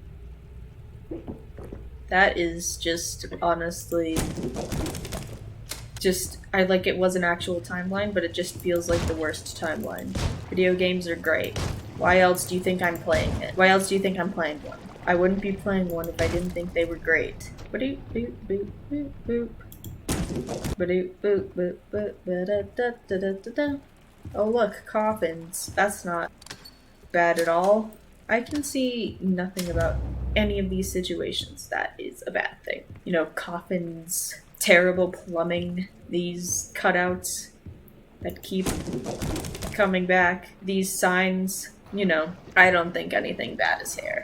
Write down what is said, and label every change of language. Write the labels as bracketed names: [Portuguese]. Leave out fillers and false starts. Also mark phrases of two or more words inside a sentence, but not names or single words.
[English] That is just, honestly, I like it was an actual timeline, but it just feels like the worst timeline. Video games are great. Why else do you think I'm playing it? Why else do you think I'm playing one? I wouldn't be playing one if I didn't think they were great. Ba-doop, boop, boop, boop, boop. Ba-doop, boop, boop, boop, ba-da-da-da-da-da-da. Oh look, coffins. That's not bad at all. I can see nothing about any of these situations that is a bad thing. You know, coffins, terrible plumbing, these cutouts that keep coming back, these signs, you know, I don't think anything bad is here.